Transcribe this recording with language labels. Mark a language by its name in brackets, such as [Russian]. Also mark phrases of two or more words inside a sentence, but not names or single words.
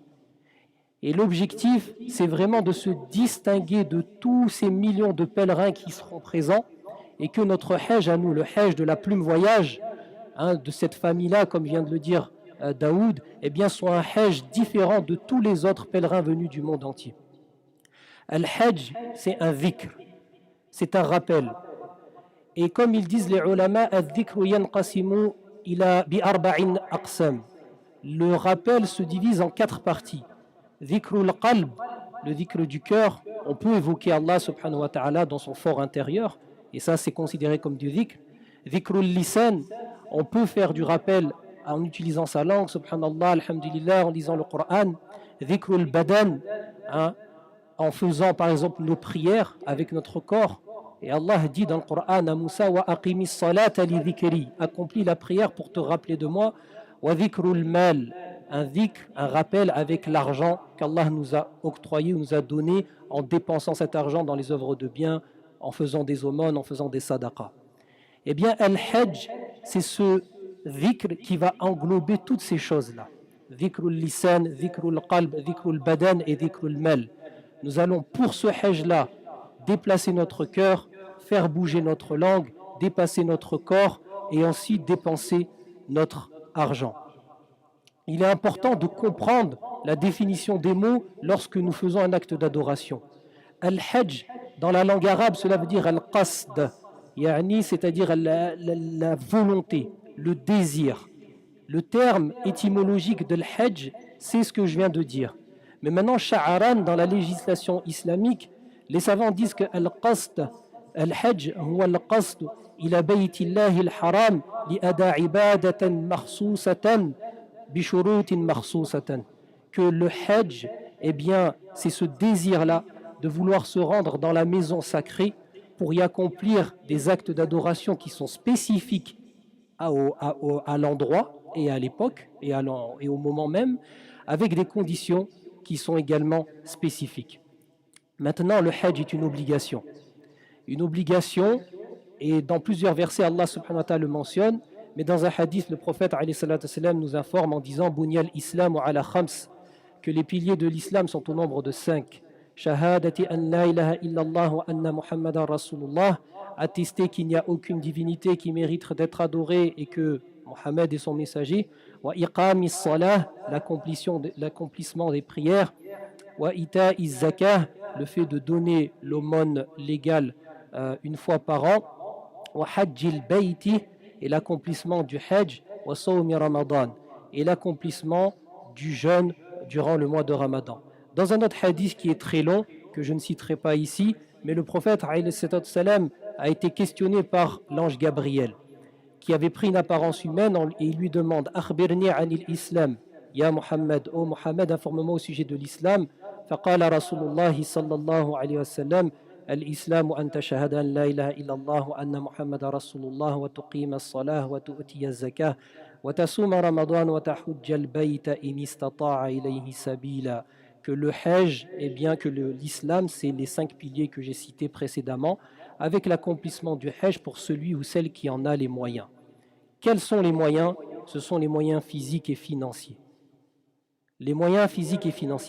[French] Et l'objectif, c'est vraiment de se distinguer de tous ces millions de pèlerins qui seront présents et que notre Hajj à nous, le Hajj de la plume voyage, de cette famille-là, comme vient de le dire Daoud, eh bien, soit un Hajj différent de tous les autres pèlerins venus du monde entier. Al-Hajj, c'est un dhikr, c'est un rappel. Et comme ils disent les ulama, [Arabic] الذكر ينقسم إلى بأربعة أقسام. [French] Le rappel se divise en 4 parties. [Arabic] ذكر القلب, [French] le dhikr du cœur, on peut évoquer Allah [Arabic] سبحانه وتعالى [French] dans son fort intérieur, et ça c'est considéré comme du dhikr. [Arabic] ذكر اللسان, [French] on peut faire du rappel en utilisant sa langue, [Arabic] سبحان الله الحمد لله, [French] en lisant le Coran. [Arabic] ذكر البدن, [French] en faisant par exemple nos prières avec notre corps. Et Allah dit dans le Coran à Moussa [Arabic] وأقم الصلاة لذكري, [French] accomplis la prière pour te rappeler de moi. [Arabic] وذكر المال, [French] un dhikr, un rappel avec l'argent qu'Allah nous a octroyé, nous a donné en dépensant cet argent dans les œuvres de bien, en faisant des aumônes, en faisant des sadaqas. Eh bien, al-Hajj, c'est ce dhikr qui va englober toutes ces choses-là. [Arabic] ذكر اللسان ذكر القلب ذكر البدن et ذكر المال. [French] Nous allons pour ce Hajj-là déplacer notre cœur, faire bouger notre langue, dépasser notre corps et ensuite dépenser notre argent. Il est important de comprendre la définition des mots lorsque nous faisons un acte d'adoration. Al-Hajj, dans la langue arabe, cela veut dire al-qasd, c'est-à-dire la volonté, le désir. Le terme étymologique de l'Hajj, c'est ce que je viens de dire. Mais maintenant, sha'aran, dans la législation islamique, les savants disent que [Arabic] القصد الحج هو القصد إلى بيت الله الحرام لأداء عبادة مخصوصة بشروط مخصوصة. [French] Que le Hajj, eh bien, c'est ce désir-là de vouloir se rendre dans la maison sacrée pour y accomplir des actes d'adoration qui sont spécifiques à l'endroit et à l'époque et au moment même, avec des conditions qui sont également spécifiques. Maintenant, le Hajj est une obligation. Une obligation, et dans plusieurs versets, Allah [Arabic] سبحانه وتعالى [French] le mentionne, mais dans un hadith, le prophète [Arabic] عليه الصلاة والسلام, [French] nous informe en disant « [Arabic] بني الإسلام وعلى خمس [French] » que les piliers de l'islam sont au nombre de 5. [Arabic] شهادة أن لا إله إلا الله وأن محمدا رسول الله, [French] attester qu'il n'y a aucune divinité qui mérite d'être adorée et que Mohammed est son messager. [Arabic] وإقام الصلاة, [French] l'accomplissement des prières. [Arabic] وإيتاء الزكاة, [French] le fait de donner l'aumône légale une fois par an. [Arabic] وحج البيت, [French] et l'accomplissement du hajj. [Arabic] وصوم رمضان, [French] et l'accomplissement du jeûne durant le mois de Ramadan. Dans un autre hadith qui est très long, que je ne citerai pas ici, mais le prophète [Arabic] عليه السلام [French] a été questionné par l'ange Gabriel, qui avait pris une apparence humaine, et il lui demande « [Arabic] أخبرني عن الإسلام » يا محمد, [French] ô Muhammad, informe-moi au sujet de l'islam. [Arabic] فقال رسول الله صلى الله عليه وسلم الإسلام أن تشهد أن لا إله إلا الله وأن محمدا رسول الله وتقيم الصلاة وتؤتي الزكاة وتصوم رمضان وتحج البيت إن استطعت إليه سبيلا. [French] Que le Hajj, eh bien que l'islam, c'est les 5 piliers que j'ai cités précédemment, avec l'accomplissement du Hajj pour celui ou celle qui en a les moyens. Quels sont les moyens? Ce sont les moyens physiques et financiers. Les moyens physiques et financiers.